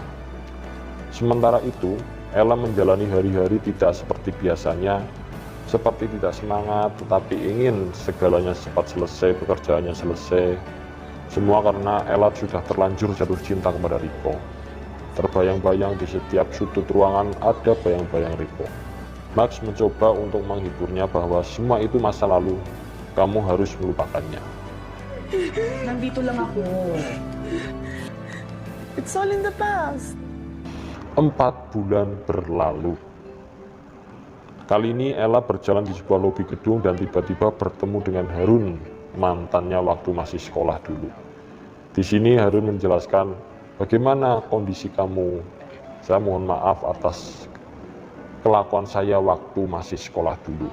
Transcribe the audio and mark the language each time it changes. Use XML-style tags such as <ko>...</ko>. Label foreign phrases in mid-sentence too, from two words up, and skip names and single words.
<id>Sementara itu, Ella menjalani hari-hari tidak seperti biasanya, seperti tidak semangat, tetapi ingin segalanya cepat selesai, pekerjaannya selesai. Semua karena Ella sudah terlanjur jatuh cinta kepada Riko. Terbayang-bayang di setiap sudut ruangan ada bayang-bayang Riko. Max mencoba untuk menghiburnya bahwa semua itu masa lalu, kamu harus melupakannya.</id> <tl>Nandito lang ako.</tl> <en>It's all in the past.</en> <id>4 bulan berlalu. Kali ini Ella berjalan di sebuah lobi gedung dan tiba-tiba bertemu dengan Harun, mantannya waktu masih sekolah dulu. Di sini Harun menjelaskan, bagaimana kondisi kamu? Saya mohon maaf atas kelakuan saya waktu masih sekolah dulu.</id>